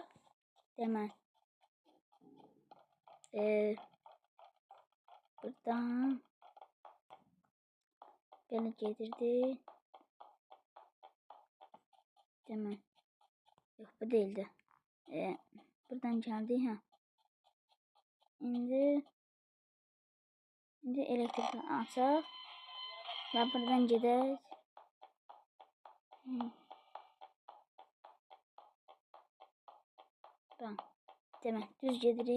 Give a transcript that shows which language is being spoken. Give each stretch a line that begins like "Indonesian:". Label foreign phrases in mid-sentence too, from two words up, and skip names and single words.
Turkish: Demek. Buradan beni getirdi. Demek. Yok, bu değildi. Buradan geldi ha.
Azerbaijani: İndi elektrik açaq. Ve buradan gedək. Demək, düz gedirik.